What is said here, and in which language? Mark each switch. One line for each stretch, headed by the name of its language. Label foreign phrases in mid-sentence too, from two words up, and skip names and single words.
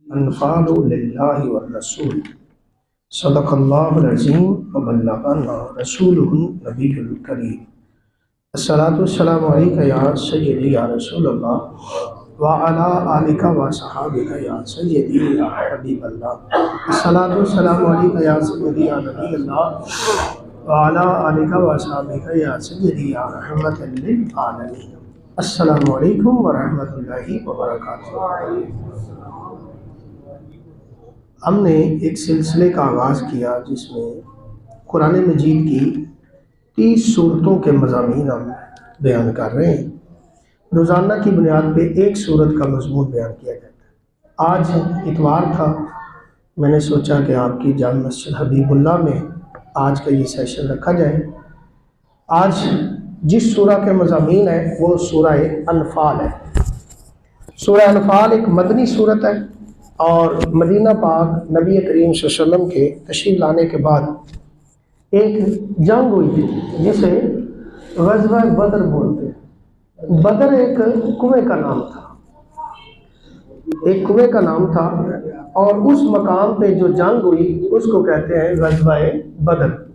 Arabic: الأنفال لله ورسول صدق الله العظيم وبلغنا رسوله النبي الكريم. الصلاة والسلام عليك يا سيدي يا رسول الله وعلى آلك وأصحابك يا سيدي يا حبيب الله. الصلاة والسلام عليك يا سيدي يا نبي الله وعلى آلك وأصحابك يا سيدي يا رحمة للعالمين. السلام عليكم ورحمة الله وبركاته.
Urdu: ہم نے ایک سلسلے کا آغاز کیا جس میں قرآن مجید کی 30 سورتوں کے مضامین ہم بیان کر رہے ہیں. روزانہ کی بنیاد پہ ایک سورت کا مضمون بیان کیا جاتا ہے. آج اتوار تھا، میں نے سوچا کہ آپ کی جام مسجد حبیب اللہ میں آج کا یہ سیشن رکھا جائے. آج جس سورہ کے مضامین ہے وہ سورہ انفال ہے. سورہ انفال ایک مدنی سورت ہے اور مدینہ پاک نبی کریم
Arabic: صلى الله عليه وسلم
Urdu: کے تشریف لانے کے بعد ایک جنگ ہوئی تھی جسے غزوہ بدر بولتے ہیں. بدر ایک کنویں کا نام تھا، ایک کنویں کا نام تھا اور اس مقام پہ جو جنگ ہوئی اس کو کہتے ہیں غزوہ بدر.